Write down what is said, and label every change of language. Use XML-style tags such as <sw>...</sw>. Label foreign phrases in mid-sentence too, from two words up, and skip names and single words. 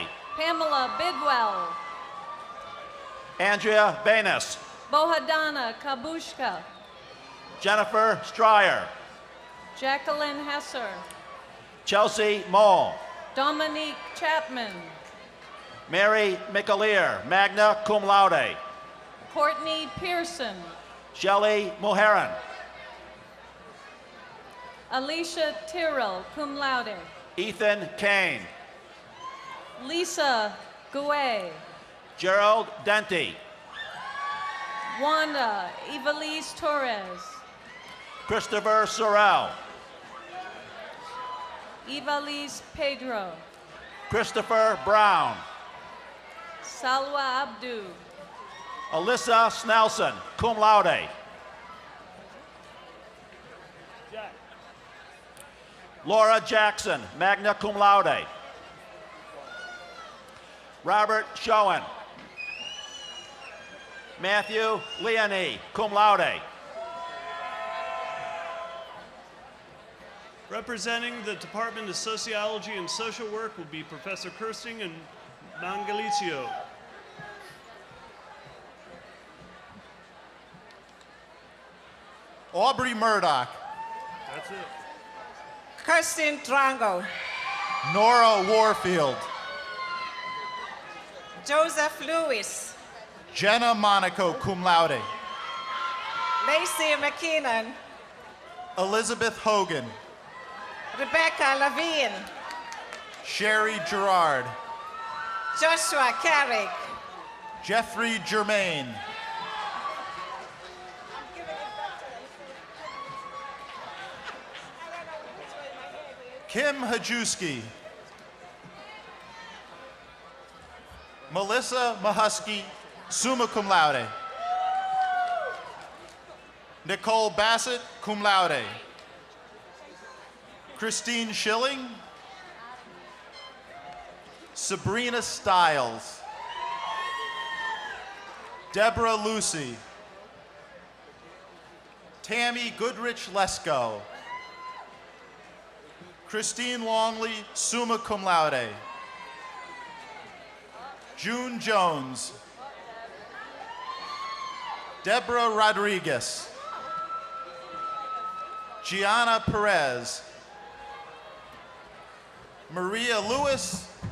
<en>Pamela Bidwell. Andrea Banis. Bohadana Kabushka. Jennifer Stryer. Jacqueline Hesser. Chelsea Mole. Dominique Chapman. Mary McAleer,</en> <la>magna cum laude.</la> <en>Courtney Pearson. Shelley Moharan. Alicia Tyrrell,</en> <la>cum laude.</la> <en>Ethan Kane. Lisa Gouet. Gerald Denti. Wanda Evelise Torres. Christopher Sorrell. Ivalis Pedro. Christopher Brown. Salwa Abdu. Alyssa Snelson,</en> <la>cum laude.</la> <en>Laura Jackson,</en> <la>magna cum laude.</la> <en>Robert Schoen. Matthew Leone,</en> <la>cum laude.</la> <en>Representing the Department of Sociology and Social Work will be Professor Kirsting and Mangalicio. Aubrey Murdoch. That's it. Kirsten Drango. Nora Warfield. Joseph Lewis. Jenna Monaco,</en> <la>cum laude.</la> <en>Lacey McKinnon. Elizabeth Hogan. Rebecca Levine. Sherry Gerard. Joshua Carrick. Jeffrey Germain. Kim Hajewski. Melissa Mahusky,</en> <la>summa cum laude.</la> <en>Nicole Bassett,</en> <la>cum laude.</la> <en>Christine Schilling. Sabrina Stiles. Deborah Lucy. Tammy Goodrich Lesko. Christine Longley,</en> <la>summa cum laude.</la> <en>June Jones. Deborah Rodriguez. Gianna Perez. Maria Lewis.</en>